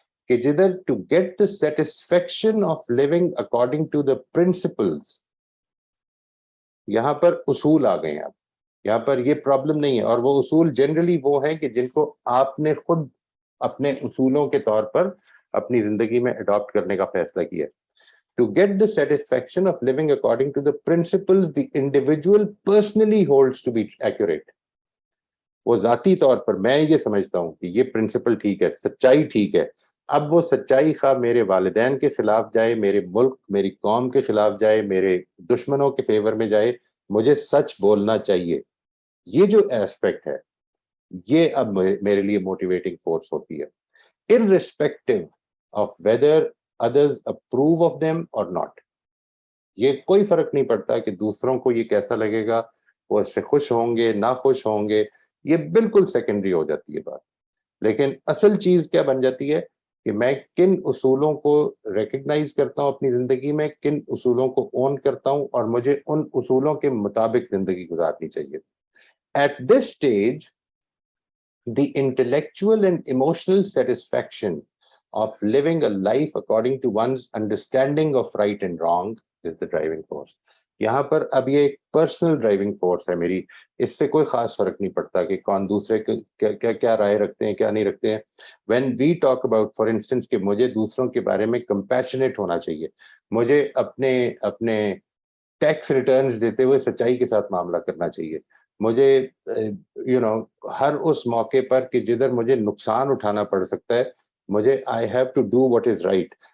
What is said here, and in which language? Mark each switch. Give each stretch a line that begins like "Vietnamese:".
Urdu: کہ جدھر
English: to get the satisfaction of living according to the principles,
Urdu: یہاں پر اصول آ گئے ہیں. اب یہاں پر یہ پرابلم نہیں ہے، اور وہ اصول جنرلی وہ ہیں کہ جن کو آپ نے خود اپنے اصولوں کے طور پر اپنی زندگی میں اڈاپٹ کرنے کا فیصلہ کیا.
English: To get the satisfaction of living according to the principles the individual personally holds to be accurate.
Urdu: وہ ذاتی طور پر میں یہ سمجھتا ہوں کہ یہ پرنسپل ٹھیک ہے، سچائی ٹھیک ہے. اب وہ سچائی خواہ میرے والدین کے خلاف جائے، میرے ملک میری قوم کے خلاف جائے، میرے دشمنوں کے فیور میں جائے، مجھے سچ بولنا چاہیے. یہ جو ایسپیکٹ ہے یہ اب میرے لیے موٹیویٹنگ فورس ہوتی ہے،
English: irrespective of whether others approve of them or not.
Urdu: یہ کوئی فرق نہیں پڑتا کہ دوسروں کو یہ کیسا لگے گا، وہ اس سے خوش ہوں گے نہ خوش ہوں گے، یہ بالکل سیکنڈری ہو جاتی ہے بات. لیکن اصل چیز کیا بن جاتی ہے کہ میں کن اصولوں کو ریکگنائز کرتا ہوں اپنی زندگی میں، کن اصولوں کو اون کرتا ہوں، اور مجھے ان اصولوں کے مطابق زندگی گزارنی چاہیے.
English: At this stage, the intellectual and emotional satisfaction of living a life according to one's understanding of right and wrong is the driving force.
Urdu: یہاں پر اب یہ ایک پرسنل ڈرائیونگ فورس ہے میری، اس سے کوئی خاص فرق نہیں پڑتا کہ کون دوسرے کیا رائے رکھتے ہیں کیا نہیں رکھتے ہیں.
English: when we talk about for instance
Urdu: کہ مجھے دوسروں کے بارے میں کمپیشنیٹ ہونا چاہیے، مجھے اپنے ٹیکس ریٹرنز دیتے ہوئے سچائی کے ساتھ معاملہ کرنا چاہیے، مجھے ہر اس موقع پر کہ جدھر مجھے نقصان اٹھانا پڑ سکتا ہے، مجھے
English: I have to do what is right.